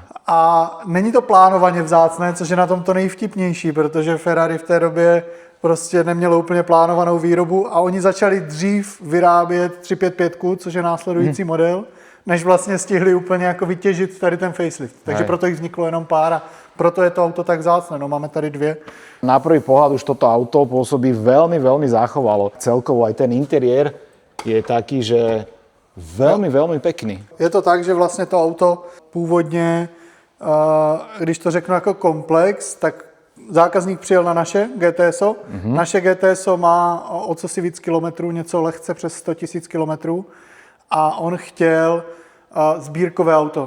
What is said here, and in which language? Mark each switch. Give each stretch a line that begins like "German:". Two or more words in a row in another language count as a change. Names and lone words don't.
Czech: A není to plánovaně vzácné, což je na tom to nejvtipnější, protože Ferrari v té době prostě nemělo úplně plánovanou výrobu a oni začali dřív vyrábět 355, což je následující model, než vlastně stihli úplně jako vytěžit tady ten facelift. Takže proto jich vzniklo jenom pár a proto je to auto tak vzácné. No, máme tady 2.
Slovak: Na prvý pohľad už toto auto pôsobí veľmi, veľmi zachovalo. Celkovo aj ten interiér je taký, že veľmi pekný.
Czech: Je to tak, že vlastně to auto původně, když to řeknu jako komplex, tak zákazník přijel na naše GTSO. Naše GTSO má o co si víc kilometrů, něco lehce přes 100 000 kilometrů a on chtěl sbírkové auto.